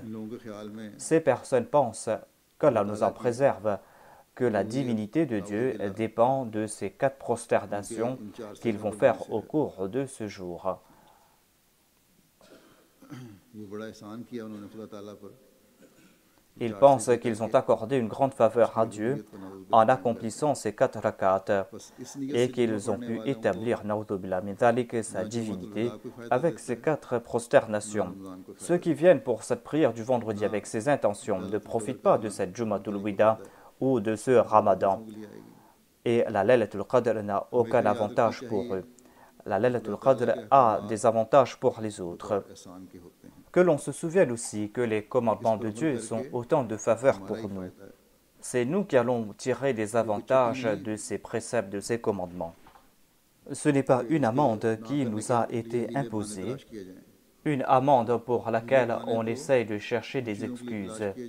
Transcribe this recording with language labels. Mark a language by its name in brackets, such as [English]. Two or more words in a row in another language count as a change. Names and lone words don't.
[Urdu] ان لوگوں کے خیال میں [French] Ces personnes pensent, qu'Allah nous en préserve, que la divinité de Dieu dépend de ces 4 prosternations qu'ils vont faire au cours de ce jour. [Urdu] یہ بڑا احسان کیا انہوں نے خدا تعالیٰ پر. [French] Ils pensent qu'ils ont accordé une grande faveur à Dieu en accomplissant ces 4 rakats [Urdu] بس اس نیت [French] et [Urdu] سے [French] qu'ils ont pu établir [Arabic] نعوذ من ذلك, [French] sa divinité avec ces 4 prosternations. Ceux qui viennent pour cette prière du vendredi avec ces intentions ne profitent pas de cette Jum'atul Wida ou de ce Ramadan. [Urdu] انگلی آئے گی. [French] Et la Laylatul Qadr n'a aucun avantage pour eux. La Laylatul Qadr a des avantages pour les autres. [Urdu] احسان کے ہوتے ہیں. [French] Que l'on se souvienne aussi que les commandements de Dieu sont autant de faveurs pour nous. C'est nous qui allons tirer des avantages de ces préceptes, de ces commandements. Ce n'est pas une amende qui nous a été imposée, une amende pour laquelle on essaye de chercher des excuses.